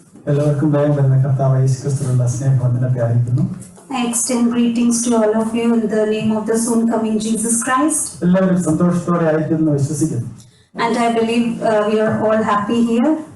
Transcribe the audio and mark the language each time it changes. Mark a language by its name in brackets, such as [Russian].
[Malayalam] എല്ലാവർക്കും വേഗം വരുന്ന കർത്താവ് യേശുക്രിസ്തുവിനുള്ള സ്നേഹവന്ദനത്തെ അറിയിക്കുന്നു. [English] I extend greetings to all of you in the name of the soon coming Jesus Christ. [Malayalam] എല്ലാവരും സന്തോഷത്തോടെ ആയിരിക്കുന്നു വിശ്വസിക്കുന്നു. [English] And I believe we are all happy here.